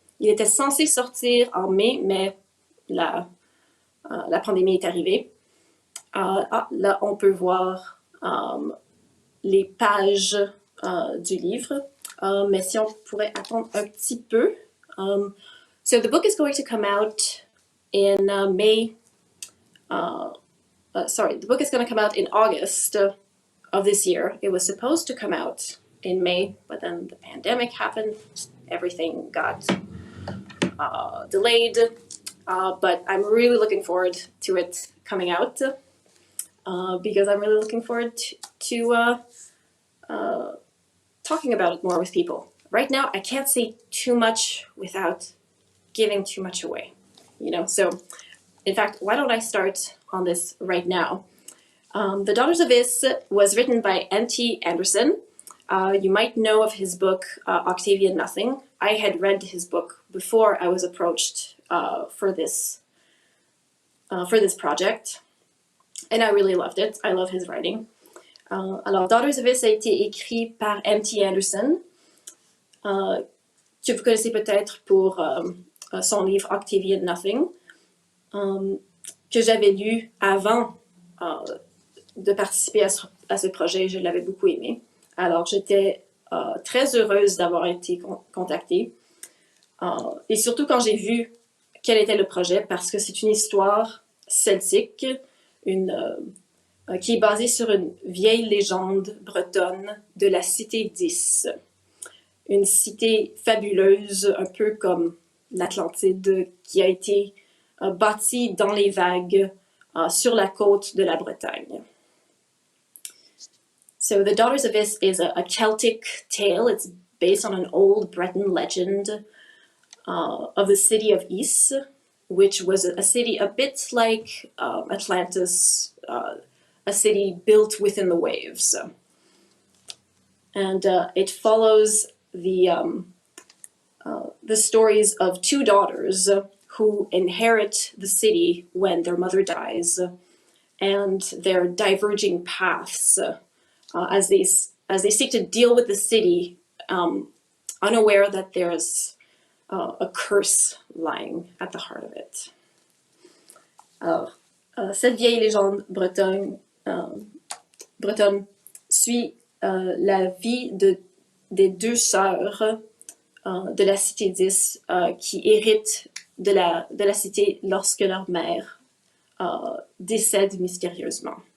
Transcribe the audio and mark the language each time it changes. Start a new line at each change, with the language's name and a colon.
French: Il était censé sortir en mai, mais la pandémie est arrivée. Là, on peut voir les pages du livre, mais si on pourrait attendre un petit peu.
English: So the book is going to come out in May. The book is going to come out in August of this year. It was supposed to come out in May, but then the pandemic happened. Everything got delayed. But I'm really looking forward to it coming out because I'm really looking forward to talking about it more with people. Right now, I can't say too much without giving too much away, So, in fact, why don't I start on this right now? The Daughters of Is was written by N.T. Anderson. You might know of his book, Octavian Nothing. I had read his book before I was approached for this project, and I really loved it. I love his writing.
French: Alors, Daughters of Is a été écrit par M.T. Anderson, que vous connaissez peut-être pour son livre Octavian Nothing, que j'avais lu avant de participer à ce projet. Je l'avais beaucoup aimé. Alors, j'étais très heureuse d'avoir été contactée. Et surtout quand j'ai vu quel était le projet, parce que c'est une histoire celtique, qui est basée sur une vieille légende bretonne de la cité d'Is. Une cité fabuleuse, un peu comme l'Atlantide, qui a été bâtie dans les vagues sur la côte de la Bretagne.
English: So The Daughters of Is a Celtic tale. It's based on an old Breton legend of the city of Is, which was a city a bit like Atlantis, a city built within the waves. And it follows the stories of two daughters who inherit the city when their mother dies, and their diverging paths as they seek to deal with the city, unaware that there's a curse lying at the heart of it.
French: Alors, cette vieille légende bretonne suit la vie des deux sœurs de la cité d'Is qui héritent de la cité lorsque leur mère décède mystérieusement.